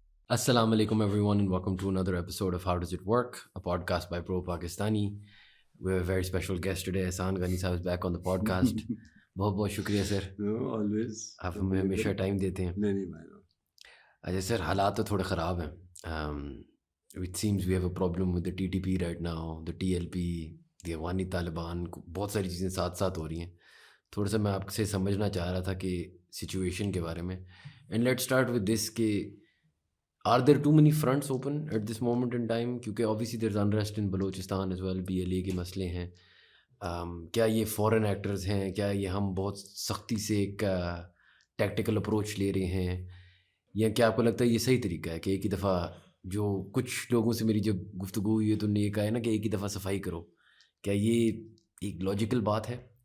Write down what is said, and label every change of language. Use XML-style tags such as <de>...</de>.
<en>السلام علیکم everyone and welcome to another episode of How Does It Work, a podcast by Pro Pakistani. We have a very special guest today. Ehsaan Ghani sahab is back on the podcast.</en> <ur>بہت بہت شکریہ سر.</ur> <en>Always.</en> <ur>آپ ہمیں ہمیشہ time دیتے ہیں. نہیں اچھا سر، حالات تو تھوڑے خراب ہیں.</ur> <en>It seems we have a problem with the TTP right now, the TLP, the Afghani Taliban.</en> <ur>بہت ساری چیزیں ساتھ ساتھ ہو رہی ہیں. تھوڑا سا میں آپ سے سمجھنا چاہ رہا تھا کہ سچویشن کے بارے میں. And let start with this کہ are there too many fronts open at this moment in time? کیونکہ obviously there's unrest in Balochistan as well, BLA کے مسئلے ہیں. کیا یہ فورن ایکٹرز ہیں؟ کیا یہ ہم بہت سختی سے ایک ٹیکٹیکل اپروچ لے رہے ہیں؟ یا کیا آپ کو لگتا ہے یہ صحیح طریقہ ہے کہ ایک ہی دفعہ، جو کچھ لوگوں سے میری جب گفتگو ہوئی ہے تو انہوں نے یہ کہا ہے نا کہ ایک ہی دفعہ صفائی کرو، کیا یہ ایک لاجیکل بات ہے؟</ur>